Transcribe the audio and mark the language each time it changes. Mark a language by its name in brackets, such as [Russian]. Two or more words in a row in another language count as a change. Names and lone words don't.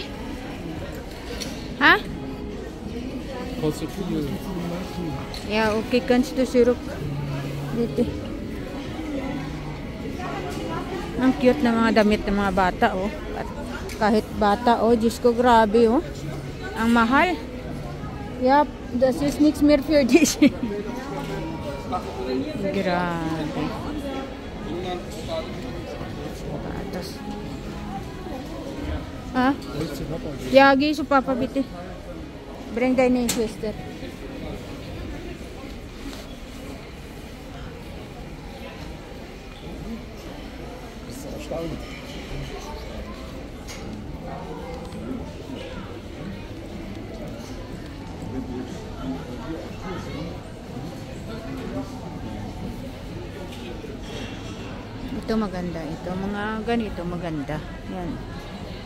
[German] Ha? Kostet viel. Ja, okay, kannst du zurück. [Filipino] Dito. Ang cute na mga damit ng mga bata, oh. At kahit bata, oh, Diyos ko, grabe, oh. Ang mahal. [German] Yep, das ist nichts mehr für dich. [Filipino] Grabe. Sapatos. Ha? [German] Ja, geh zu Papa bitte. Bring deine Schwester. Das ist erstaunlich. [Filipino] Ito maganda. Ito mga ganito maganda. Yan. Maganda.